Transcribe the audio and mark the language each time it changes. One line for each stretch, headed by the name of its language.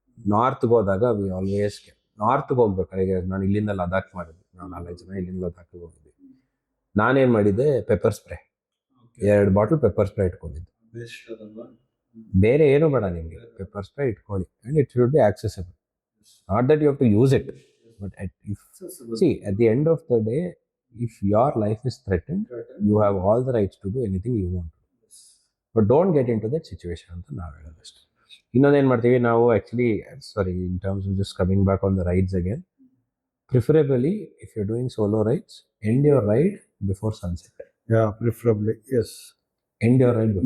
Kannada: ನಾರ್ತ್ಗೆ ಹೋದಾಗ
English: we always
Kannada: ನಾರ್ತ್ಗೆ ಹೋಗ್ಬೇಕಾದ್ರೆ, ಈಗ ನಾನು ಇಲ್ಲಿಂದ ಲದಾಖ್ ಮಾಡಿದ್ವಿ, ನಾವು 4 ಜನ ಇಲ್ಲಿಂದ ಲದಾಖ್ ಹೋಗಿದ್ವಿ. ನಾನೇನು ಮಾಡಿದ್ದೆ, pepper spray 2 bottle pepper spray ಇಟ್ಕೊಂಡಿದ್ದು. ಬೇರೆ ಏನು ಬೇಡ ನಿಮಗೆ, ಪೆಪ್ಪರ್ ಸ್ಪ್ರೇ ಇಟ್ಕೊಳ್ಳಿ
English: And it should be accessible. Not that you have to use it, but at the end of the day, if your life is threatened, you have all the rights to do anything you want. But don't get into that situation
Kannada: ಅಂತ ನಾವು ಹೇಳೋದಷ್ಟೇ. ಇನ್ನೊಂದೇನು ಮಾಡ್ತೀವಿ ನಾವು
English: Actually, in terms of just coming back on the rides again, preferably if you doing solo rides, end your ride before sunset. Preferably as. End your ride